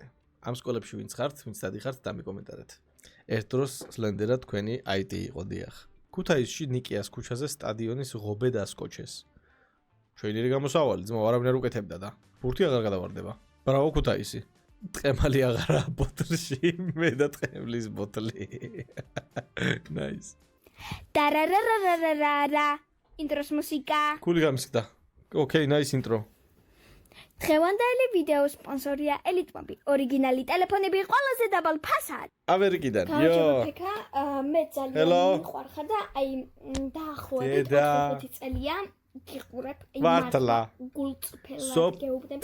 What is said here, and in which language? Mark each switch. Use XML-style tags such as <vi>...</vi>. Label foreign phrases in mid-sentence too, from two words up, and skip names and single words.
<ka>ამ სკოლებში ვინც ხართ, ვინც დადიხართ, დამიკომენტარეთ. ერთ დროს სლენდერად თქვენი IT იყო დიახ. ქუთაისში ნიკიას ქუჩაზე სტადიონის ღობე დასკოჩეს. შეიძლება გამოსავალი, ძმა არავინ არ უკეთებდა და ბურთი აღარ გადავარდება. ბრავო ქუთაისი. ტყემალი აღარა ბოთლში, მე და ტყემლის ბოთლი.</ka> <en>Nice. Tarararararara. Intros მუსიკა.</en> <ka>Кули გამისკდა.</ka> <en>Okay, nice intro.</en> <ka>დღევანდელი ვიდეო სპონსორია ელიტმობი. ორიგინალი ტელეფონები ყველაზე დაბალ ფასად. ამერიკიდან.</ka> <en>Yo.</en> <ka>მე ძალიან მიყვარხარ და აი დაახლოებით 15 წელია გიყურებ. ვარტლა. გულწრფელად გეუბნები.</ka>